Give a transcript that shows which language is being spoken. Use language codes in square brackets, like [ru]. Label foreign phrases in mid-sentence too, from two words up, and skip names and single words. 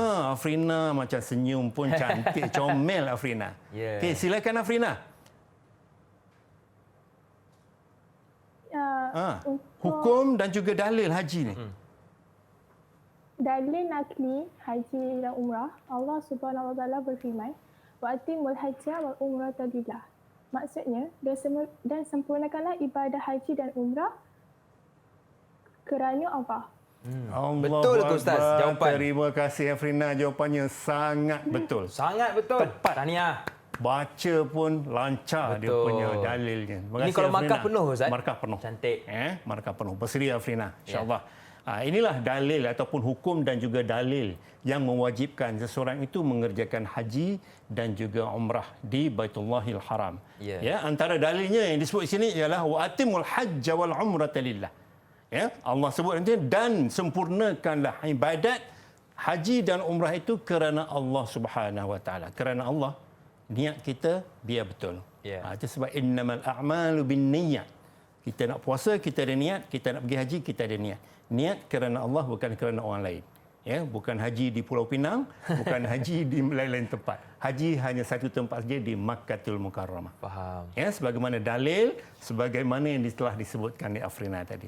[ms] Afrina macam senyum pun cantik, comel Afrina. Okey, silakan Afrina. Hukum dan juga dalil haji ni. Dalil nakli haji dan umrah, [ar] الله سبحانه وتعالى [ms] berfirman, [ar] "وأتموا الحج والعمرة لله." [ms] Maksudnya, dan sempurnakanlah ibadah haji dan umrah kerana Allah. Betul tu Ustaz jawapan. Terima kasih Afrina, jawapannya sangat betul. Sangat betul. Tepat. Tahniah. Baca pun lancar dia punya dalilnya. Terima kasih. Ini kalau Afrina. markah penuh Ustaz. Markah penuh. Cantik. Markah penuh. Bersedia Afrina, insya-Allah. Inilah dalil ataupun hukum dan juga dalil yang mewajibkan seseorang itu mengerjakan haji dan juga umrah di Baitullahil Haram. Antara dalilnya yang disebut di sini ialah [ar] وأتموا الحج والعمرة لله. [ms] Allah sebut nanti dan sempurnakanlah ibadat haji dan umrah itu kerana [ar] الله سبحانه وتعالى. [ms] Kerana Allah, niat kita biar betul. Itu sebab [ar] إنما الأعمال بالنيات. [ms] Kita nak puasa, kita ada niat. Kita nak pergi haji, kita ada niat. Niat kerana Allah, bukan kerana orang lain. Bukan haji di Pulau Pinang, bukan haji di lain-lain tempat. Haji hanya satu tempat saja di Makkatul Mukarramah. Faham. Sebagaimana dalil, sebagaimana yang telah disebutkan di Afrina tadi.